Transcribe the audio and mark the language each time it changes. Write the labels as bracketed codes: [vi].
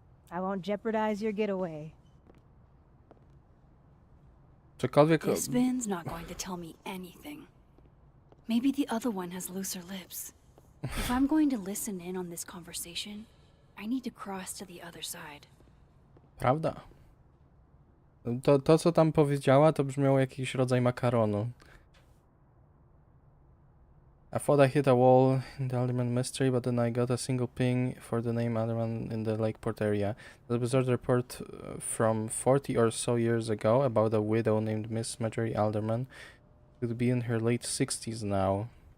[en] I won't jeopardize your getaway. [pl] Cokolwiek... [en] This Vin's not going to tell me anything. Maybe the other one has looser lips. If I'm going to listen in on this conversation, I need to cross to the other side. [pl] Prawda. To, co tam powiedziała, to brzmiało jakiś rodzaj makaronu. [en] I thought I hit a wall in the Alderman mystery, but then I got a single ping for the name Alderman in the Lakeport area. The bizarre report from 40 or so years ago about a widow named Miss Marjorie Alderman, who would be in her late 60s now.